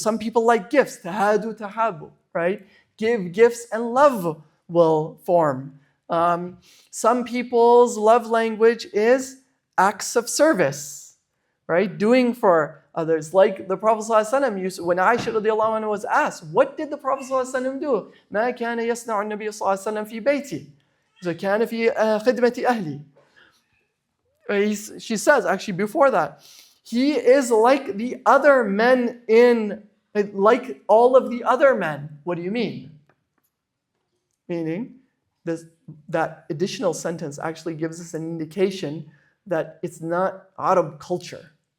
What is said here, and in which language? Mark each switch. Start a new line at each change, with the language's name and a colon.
English: Some people like gifts, tahadu, tahabu, right? Give gifts and love will form. Some people's love language is acts of service, right? Doing for others. Like the Prophet ﷺ used, when Aisha radiallahu anha was asked, what did the Prophet ﷺ do?
Arabic: مَا كَانَ يَصْنَعُ النَّبِيُّ صلى الله عليه وسلم في بيتي. So كَانَ في خدمة أهلي.
English: She says, actually before that, he is like the other men like all of the other men. What do you mean? Meaning, that additional sentence actually gives us an indication that it's not Arab culture.